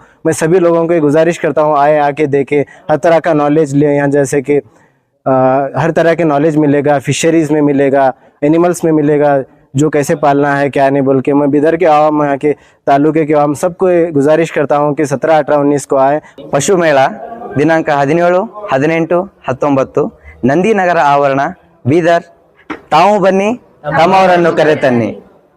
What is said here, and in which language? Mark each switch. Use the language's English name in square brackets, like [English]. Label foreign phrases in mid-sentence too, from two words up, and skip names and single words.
[Hindi] मैं सभी लोगों को गुजारिश करता हूं आए, आके देखें, हर तरह का नॉलेज लें यहाँ. जैसे कि हर तरह के नॉलेज मिलेगा, फिशरीज़ में मिलेगा, एनिमल्स में मिलेगा, जो कैसे पालना है क्या नहीं बोल के. मैं बिदर के आवाम, यहाँ के तालुके के आवाम सबको गुजारिश करता हूँ कि 17, 18, 19 को आए. [Kannada] ಪಶು ಮೇಳ ದಿನಾಂಕ 17, 18, 19 ನಂದಿನಗರ ಆವರಣ ಬೀದರ್. ತಾವು ಬನ್ನಿ ತಮ್ಮವರನ್ನು ಕರೆತನ್ನಿ.